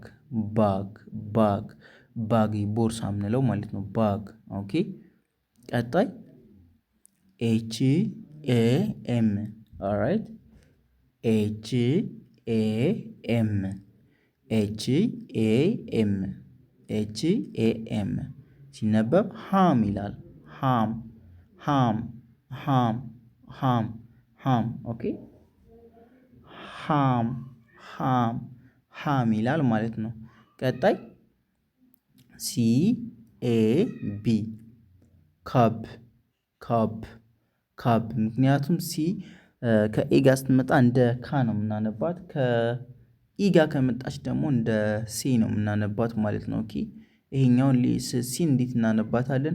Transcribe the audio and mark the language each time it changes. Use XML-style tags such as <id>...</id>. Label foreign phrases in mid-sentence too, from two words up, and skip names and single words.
<am>ባግ ባግ ባግ ቦርሳ የምንለው ማለት ነው። ባግ። ኦኬ ቀጣይ</am> <en>H A M።</en> <am>ኦልራይት</am> <en>H A M H A M H A M</en> <am>ሲነበብ ሃም ይላል። ሃም ሃም ሃም ሃም ሃም። ኦኬ ሃም ሃም ሃም ይላል ማለት ነው። ቀጣይ</am> <en>C A B</en> <am>ካብ ካብ ካብ። ምክንያቱም ሲ ከኤ ጋር ስትመጣ እንደ ካ ነው የምናነባት። ከኢ ጋር ከመጣች ደግሞ እንደ ሲ ነው የምናነባት ማለት ነው። ኦኬ ይሄኛውን ሲ እንዴት እናነባታለን?</am>